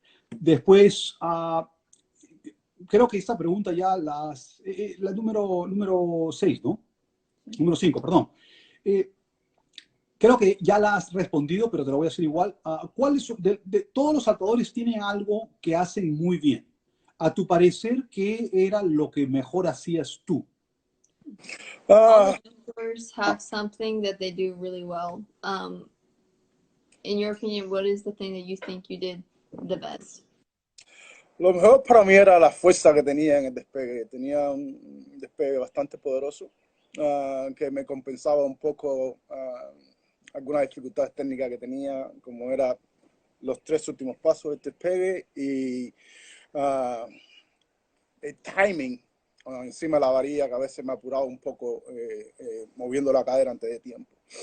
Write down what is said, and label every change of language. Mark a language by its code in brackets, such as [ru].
[es] Después, creo que esta pregunta ya la número 6, ¿no? Número 5, perdón. Creo que ya la has respondido, pero te lo voy a hacer igual. ¿Cuáles de todos los saltadores tienen algo que hacen muy bien? A tu parecer, ¿qué era lo que mejor hacías tú? [en] All the jumpers have something that they do really well. In your opinion, what is the thing that you think you did the best? [es] Lo mejor para mí era la fuerza que tenía en el despegue. Tenía un despegue bastante poderoso que me compensaba un poco algunas dificultades técnicas que tenía, como era los 3 últimos pasos del despegue y el timing encima de la varilla, que a veces me apuraba un poco moviendo la cadera antes de tiempo.